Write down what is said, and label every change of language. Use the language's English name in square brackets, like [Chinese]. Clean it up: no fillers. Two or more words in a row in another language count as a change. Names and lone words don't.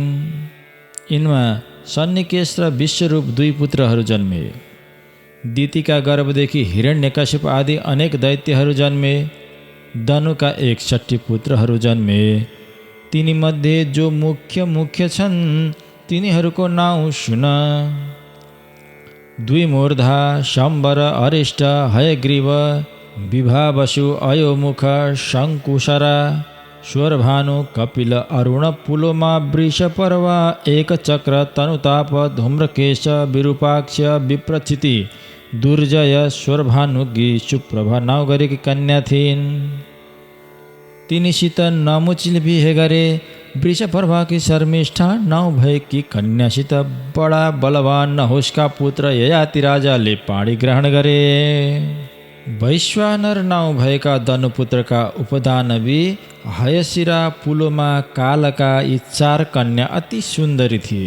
[Nepali] यिनमा सन्निकेश र विश्वरूप 2 पुत्रहरू जन्मे। दितिका गर्भदेखि हिरण्यकशिप आदि अनेक दैत्यहरू जन्मे। दनुका 61 पुत्रहरू जन्मे। तिनीमध्ये जो मुख्य छन् तिनीहरूको नाउँ सुन। द्विमूर्धा शम्बर अरिष्ट हयग्रीव विभावसु अयोमुख शङ्कुशरा स्वरभानु कपिल अरुण पुलोमा वृषपर्वा एकचक्र तनुताप धूम्रकेश विरूपाक्ष विप्रचिति दुर्जय स्वरभानुगी सुप्रभा नाउँ गरेकी कन्या थिइन्। तिनीसित नमुचिल बिहे गरे। वृषपर्वाकी शर्मिष्ठा नाउँ भएकी कन्यासित बडा बलवान नहुसका पुत्र ययाति राजाले पाणी ग्रहण गरे। वैश्वानर नाउँ भएका दनुपुत्रका उपदानवी हयशिरा पुलोमा कालका यी 4 कन्या अति सुन्दरी थिए।